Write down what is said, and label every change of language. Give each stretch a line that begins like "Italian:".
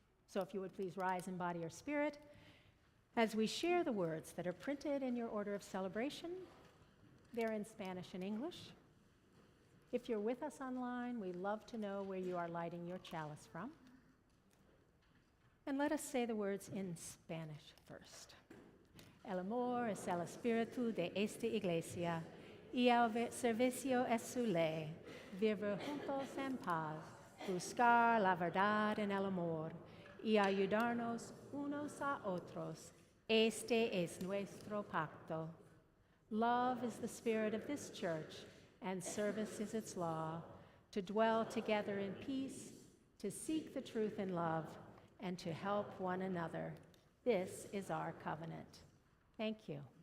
English: So if you would please rise in body or spirit as we share the words that are printed in your order of celebration. They're in Spanish and English. If you're with us online, we love to know where you are lighting your chalice from. And let us say the words in Spanish first.
Spanish: El amor es el espíritu de esta iglesia, y el servicio es su ley, vivir juntos en paz, buscar la verdad en el amor, y ayudarnos unos a otros. Este es nuestro pacto.
English: Love is the spirit of this church, and service is its law, to dwell together in peace, to seek the truth in love, and to help one another. This is our covenant. Thank you.